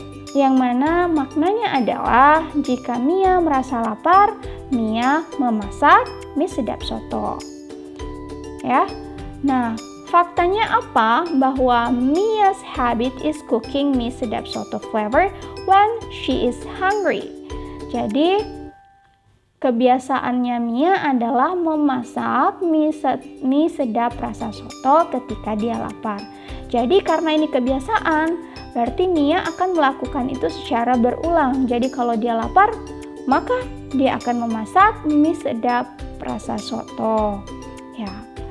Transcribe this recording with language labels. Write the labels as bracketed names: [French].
[Indonesian] Yang mana maknanya adalah jika Mia merasa lapar, Mia memasak mie sedap soto. Ya. Nah, faktanya apa? Bahwa [English] Mia's habit is cooking mie sedap soto flavor when she is hungry. [Indonesian] Jadi, kebiasaannya Mia adalah memasak mie sedap rasa soto ketika dia lapar. Jadi, karena ini kebiasaan, berarti Mia akan melakukan itu secara berulang. Jadi, kalau dia lapar, maka dia akan memasak mie sedap rasa soto. Ya.